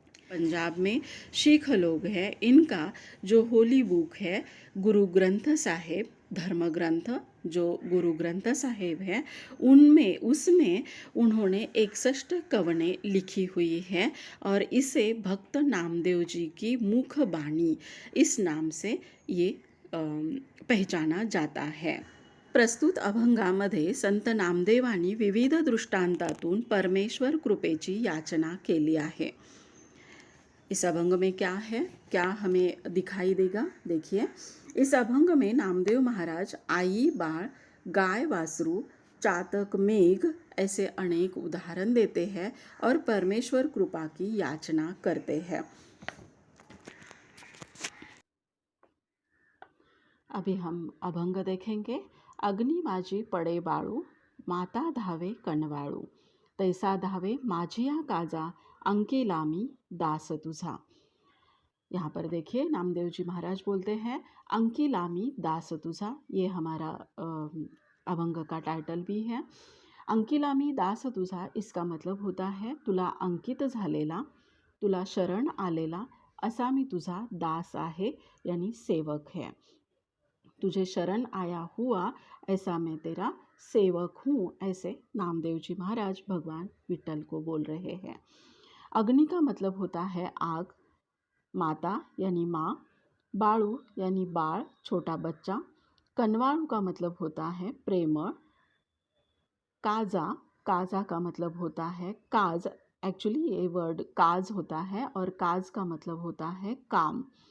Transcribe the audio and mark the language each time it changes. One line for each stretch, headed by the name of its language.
Hindi: पंजाब में सिख लोग हैं, इनका जो होली बुक है गुरु ग्रंथ साहेब, धर्म ग्रंथ जो गुरु ग्रंथ साहेब है, उसमें उन्होंने 61 कवनें लिखी हुई हैं और इसे भक्त नामदेव जी की मुख बाणी इस नाम से ये पहचाना जाता है।
Marathi: प्रस्तुत अभंगामध्ये संत नामदेवांनी विविध दृष्टांतातून परमेश्वर कृपेची याचना केली आहे।
Hindi: इस अभंग में क्या है, क्या हमें दिखाई देगा? देखिए, इस अभंग में नामदेव महाराज आई, बाळ, गाय, वासरू, चातक, मेघ ऐसे अनेक उदाहरण देते हैं और परमेश्वर कृपा की याचना करते हैं। अभी हम अभंग देखेंगे।
Marathi: अग्नि माझी पडे बाळू, माता धावे कनवाळू, तैसा धावे माझिया काजा, अंकी लामी दास तुझा।
Hindi: यहाँ पर देखिए नामदेव जी महाराज बोलते हैं
Marathi: अंकी लामी दास तुझा।
Hindi: ये हमारा अभंग का टाइटल भी है।
Marathi: अंकी लामी दास तुझा,
Hindi: इसका मतलब होता है
Marathi: तुला अंकित झालेला, तुला शरण आलेला असा मी तुझा दास आहे,
Hindi: यानी सेवक है। तुझे शरण आया हुआ ऐसा मैं तेरा सेवक हूँ, ऐसे नामदेव जी महाराज भगवान विठल को बोल रहे हैं। अग्नि का मतलब होता है आग, माता यानी माँ, बाळू यानी बाळ छोटा बच्चा, कनवाळू का मतलब होता है प्रेमळ, काजा, काजा का मतलब होता है काज, एक्चुअली ये वर्ड काज होता है और काज का मतलब होता है काम।